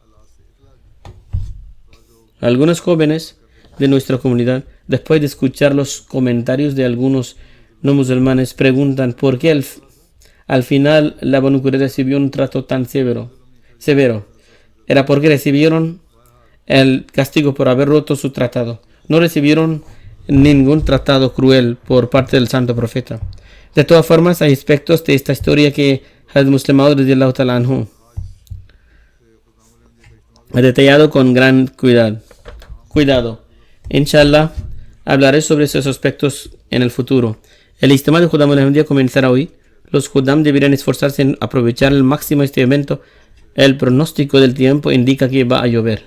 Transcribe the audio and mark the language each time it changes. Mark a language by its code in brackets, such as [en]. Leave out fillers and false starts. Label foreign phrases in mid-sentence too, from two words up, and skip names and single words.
[es] Algunos jóvenes de nuestra comunidad, después de escuchar los comentarios de algunos no musulmanes, preguntan por qué al final la Banu Qurayza recibió un trato tan severo. Era porque recibieron el castigo por haber roto su tratado. No recibieron ningún tratado cruel por parte del santo profeta. De todas formas, hay aspectos de esta historia que Hazrat Musleh Maud [ar] رضي الله تعالى عنه [es] ha detallado con gran cuidado. Inshallah, hablaré sobre esos aspectos en el futuro. El Ijtima de Khuddam al-Ahmadiyya comenzará hoy. Los Khuddam deberían esforzarse en aprovechar al máximo este evento. El pronóstico del tiempo indica que va a llover.